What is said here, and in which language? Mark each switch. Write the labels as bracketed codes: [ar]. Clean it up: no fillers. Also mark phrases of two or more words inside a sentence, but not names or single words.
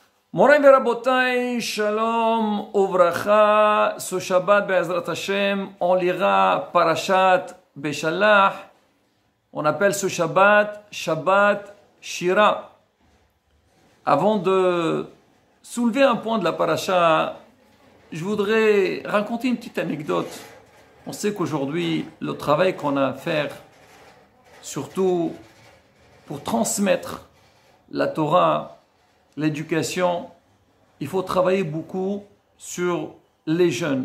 [he] מורי ורבותי, שלום, וברכה, [fr] ce Shabbat [he] בעזרת השם, [fr] on lira Parashat Beshalach. On appelle ce Shabbat Shabbat Shira. Avant de soulever un point de la Parasha, je voudrais raconter une petite anecdote. On sait qu'aujourd'hui, le travail qu'on a à faire, surtout pour transmettre la Torah, l'éducation, il faut travailler beaucoup sur les jeunes.